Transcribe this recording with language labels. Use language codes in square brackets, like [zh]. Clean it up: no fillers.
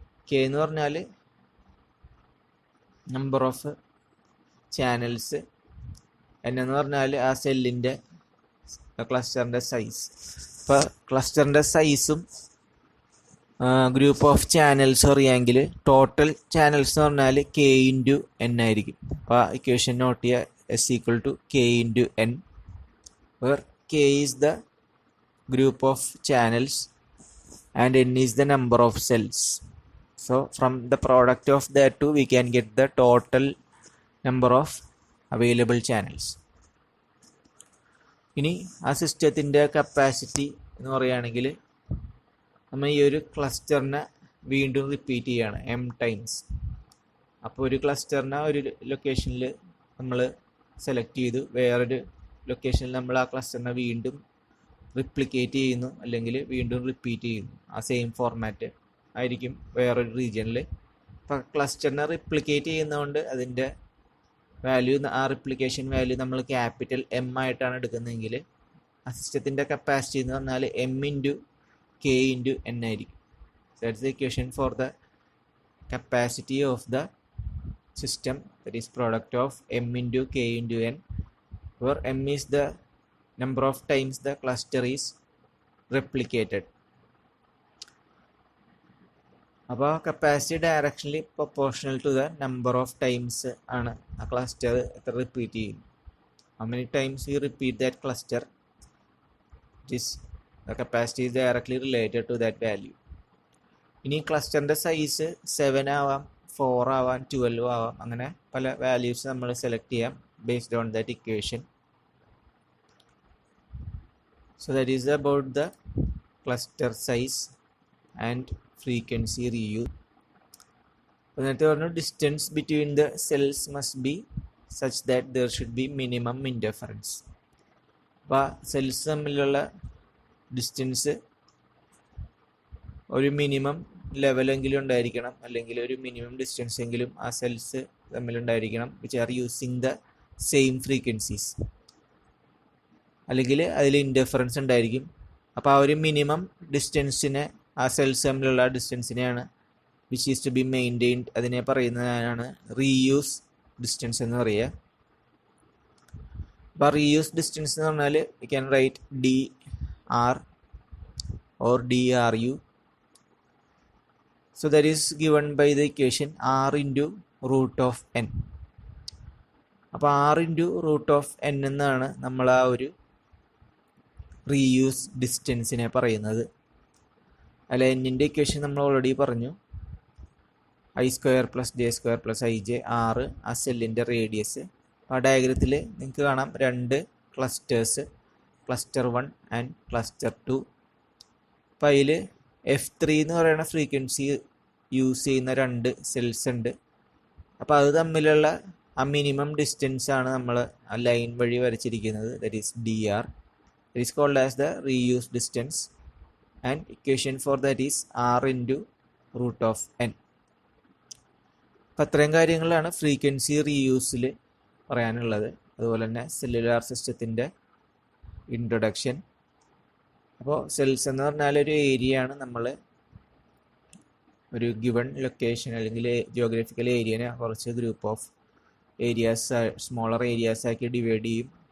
[ml] K എന്ന് പറഞ്ഞാൽ number of channels, N എന്ന് പറഞ്ഞാൽ ആ സെല്ലിൻ്റെ ക്ലസ്റ്ററിൻ്റെ സൈസ്. ഇപ്പോൾ ക്ലസ്റ്ററിൻ്റെ സൈസും ഗ്രൂപ്പ് ഓഫ് ചാനൽസ് അറിയാമെങ്കിൽ ടോട്ടൽ ചാനൽസ് എന്ന് പറഞ്ഞാൽ കെ ഇൻറ്റു എൻ ആയിരിക്കും. അപ്പോൾ ആ ഇക്വേഷൻ നോട്ട് ചെയ്യുക, S equal to K into N, [en] where k is the group of channels and n is the number of cells. So from the product of the two we can get the total number of available channels. [ml] ഇനി ആ സിസ്റ്റത്തിൻ്റെ capacity എന്ന് പറയുകയാണെങ്കിൽ നമ്മൾ ഈ ഒരു ക്ലസ്റ്ററിനെ വീണ്ടും repeat ചെയ്യുകയാണ് m ടൈംസ്. അപ്പോൾ ഒരു ക്ലസ്റ്ററിനെ ഒരു ലൊക്കേഷനിൽ നമ്മൾ സെലക്ട് ചെയ്തു, വേറൊരു ലൊക്കേഷനിൽ നമ്മൾ ആ ക്ലസ്റ്ററിനെ വീണ്ടും റിപ്ലിക്കേറ്റ് ചെയ്യുന്നു, അല്ലെങ്കിൽ വീണ്ടും റിപ്പീറ്റ് ചെയ്യുന്നു. ആ സെയിം ഫോർമാറ്റ് ആയിരിക്കും വേറൊരു റീജിയനിൽ. അപ്പോൾ ക്ലസ്റ്ററിനെ റിപ്ലിക്കേറ്റ് ചെയ്യുന്നതുകൊണ്ട് അതിൻ്റെ വാല്യൂ, ആ റിപ്ലിക്കേഷൻ വാല്യൂ നമ്മൾ ക്യാപിറ്റൽ എം ആയിട്ടാണ് എടുക്കുന്നതെങ്കിൽ ആ സിസ്റ്റത്തിൻ്റെ കപ്പാസിറ്റി എന്ന് പറഞ്ഞാൽ M into K into N ആയിരിക്കും. [en] That's the equation for the capacity of the system, that is product of M into K into N, where m is the number of times the cluster is replicated. [ml] അപ്പോൾ capacity [en] directionally proportional to the number of times [ml] ആണ് ആ cluster എത്ര repeat ചെയ്യും. [en] how many times you repeat that cluster, the capacity is directly related to that value. [ml] ഇനി ക്ലസ്റ്ററിൻ്റെ size 7 ആവാം, 4 ആവാം, 12 ആവാം, അങ്ങനെ പല വാല്യൂസ് നമ്മൾ സെലക്ട് ചെയ്യാം [en] based on that equation. So that is about the cluster size and frequency reuse. [ml] നേരത്തെ പറഞ്ഞു [en] distance between the cells must be such that there should be minimum interference. [ml] അപ്പോൾ സെൽസ് തമ്മിലുള്ള ഡിസ്റ്റൻസ് ഒരു minimum ലെവലെങ്കിലും ഉണ്ടായിരിക്കണം, അല്ലെങ്കിൽ ഒരു minimum distance എങ്കിലും ആ cells തമ്മിലുണ്ടായിരിക്കണം, [en] which are using the same frequencies, [ml] അല്ലെങ്കിൽ അതിൽ ഇൻ്റർഫറൻസ് ഉണ്ടായിരിക്കും. അപ്പോൾ ആ ഒരു മിനിമം ഡിസ്റ്റൻസിനെ, ആ സെൽസ് തമ്മിലുള്ള ഡിസ്റ്റൻസിനെയാണ് [en] which is to be maintained, [ml] അതിനെ പറയുന്നതാണ് റീയൂസ് ഡിസ്റ്റൻസ് എന്ന് പറയുക. അപ്പോൾ റീയൂസ് ഡിസ്റ്റൻസ് എന്ന് പറഞ്ഞാൽ [en] We can write D R or D R U. So that is given by the equation r into root of n. [ml] അപ്പോൾ [en] r into root of n [ml] എന്നാണ് നമ്മൾ ആ ഒരു റീയൂസ് ഡിസ്റ്റൻസിനെ പറയുന്നത്. അല്ല, എന്നിൻ്റെ ഇക്വേഷൻ നമ്മൾ ഓൾറെഡി പറഞ്ഞു, i² + j² + ij, r ആ സെല്ലിൻ്റെ റേഡിയസ്. ആ ഡയഗ്രത്തിൽ നിങ്ങൾക്ക് കാണാം 2 ക്ലസ്റ്റേഴ്സ്, ക്ലസ്റ്റർ 1 ആൻഡ് ക്ലസ്റ്റർ 2. അപ്പോൾ അതിൽ F3 എന്ന് പറയുന്ന ഫ്രീക്വൻസി യൂസ് ചെയ്യുന്ന 2 സെൽസ് ഉണ്ട്. അപ്പോൾ അത് തമ്മിലുള്ള ആ മിനിമം ഡിസ്റ്റൻസ് ആണ് നമ്മൾ ആ ലൈൻ വഴി വരച്ചിരിക്കുന്നത്, [en] That is dr. It is called as the reuse distance, and equation for that is r into root of n. [ml] അപ്പോൾ അത്രയും കാര്യങ്ങളാണ് ഫ്രീക്വൻസി റീയൂസിൽ പറയാനുള്ളത്. അതുപോലെ തന്നെ സെല്ലുലാർ സിസ്റ്റത്തിൻ്റെ ഇൻട്രൊഡക്ഷൻ. അപ്പോൾ സെൽസ് എന്ന് പറഞ്ഞാൽ ഒരു ഏരിയ ആണ്, നമ്മൾ ഒരു ഗിവൺ ലൊക്കേഷൻ അല്ലെങ്കിൽ ജിയോഗ്രഫിക്കൽ ഏരിയനെ കുറച്ച് group of areas, smaller areas ആക്കി ഡിവൈഡ് ചെയ്യും.